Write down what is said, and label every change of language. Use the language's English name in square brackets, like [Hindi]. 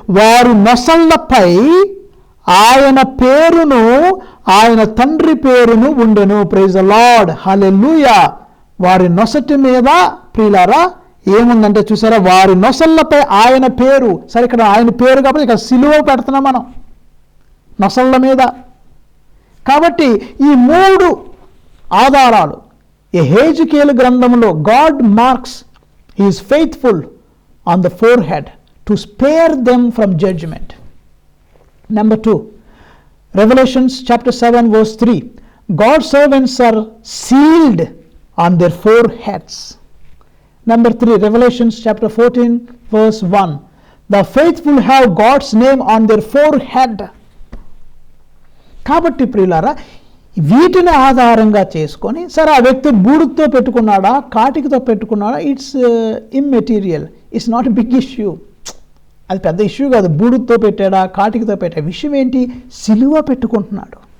[Telugu] వారు నొసళ్లపై ఆయన పేరును, ఆయన తండ్రి పేరును ఉండెను. [English] praise the Lord, [Telugu] హల్లెలూయా. వారి నొసటి మీద ప్రియులారా ఏముందంటే చూసారా, వారి నొసళ్లపై ఆయన పేరు. సరే, ఇక్కడ ఆయన పేరు కాబట్టి ఇక్కడ సిలువ పెడుతున్నాం మనం నొసళ్ళ మీద. కాబట్టి ఈ 3 ఆధారాలు యెహెజ్కేలు గ్రంథంలో [English] God marks He is faithful on the forehead to spare them from judgment. Number 2, Revelations chapter 7 verse 3. God's servants are sealed on their foreheads. Number 3, Revelations chapter 14 verse 1. The faithful have God's name on their forehead. [Telugu] కాబట్టి ప్రియులారా, వీటిని ఆధారంగా చేసుకొని, సరే ఆ వ్యక్తి బూడితో పెట్టుకున్నాడా కాటికితో పెట్టుకున్నాడా, [English] It's immaterial, it's not a big issue. [Telugu] అది పెద్ద ఇష్యూ కాదు. బూడితో పెట్టాడా కాటికితో పెట్టాడా, విషయం ఏంటి, సిలువ పెట్టుకుంటున్నాడు.